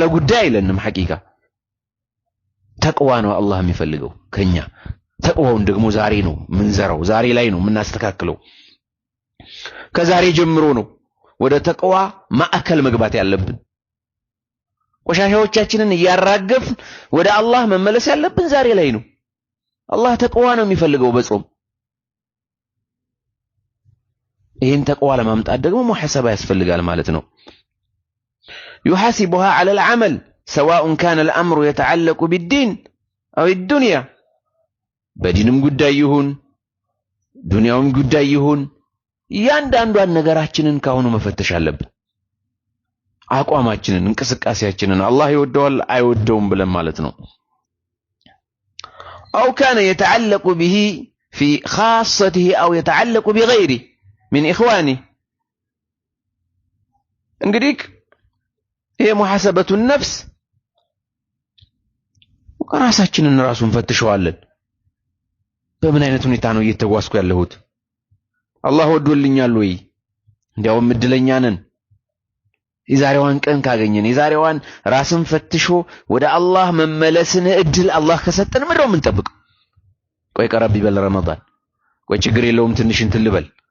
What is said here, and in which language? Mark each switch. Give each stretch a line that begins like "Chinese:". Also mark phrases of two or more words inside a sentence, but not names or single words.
Amharic: ጉዳይ አይለንም። ሐቂቃ ተቅዋ ነው አላህ የሚፈልገው ከኛ። ተቅዋውን ደግሞ ዛሬ ነው ምንዘራው፣ ዛሬ ላይ ነው ምናስተካክለው። ከዛሬ ጀምሮ ነው ወደ ተቅዋ ማዕከል መግባት ያለብን። ቆሻሻዎቻችንን እያራገፍን ወደ አላህ መመለስ ያለብን ዛሬ ላይ ነው። አላህ ተቅዋ ነው የሚፈልገው በጾም። ይህን ተቅዋ ለማምጣት ደግሞ ሙሐሰባ ያስፈልጋል ማለት ነው።
Arabic: يحاسبها على العمل سواء كان الأمر يتعلق بالدين أو الدنيا.
Amharic: በዲንም ጉዳይ ይሁን ዱንያውም ጉዳይ ይሁን ያንዳንዷን ነገራችንን ካሁኑ መፈተሽ አለብን። አቋማችንን እንቅስቃሴያችንን አላህ ይወደዋል አይወደውም ብለን ማለት ነው
Arabic: أو كان يتعلق به في خاصته أو يتعلق بغيره من إخوانه
Amharic: እንግዲህ ይሄ
Arabic: محاسبة النفس
Amharic: ራሳችንን ራሱን ፈትሸዋለን በምን አይነት ሁኔታ ነው እየተጓዝኩ ያለሁት አላህ ወዶልኛል ወይ እንዲያው ምድለኛ ነን የዛሬዋን ቀን ካገኘን የዛሬዋን ራስን ፈትሾ ወደ አላህ መመለስን እድል አላህ ከሰጠን ምንድነው የምንጠብቀው ቆይ ቀረብ ይበል ረመዳን ቆይ ችግር የለውም ትንሽ እንትን ልበል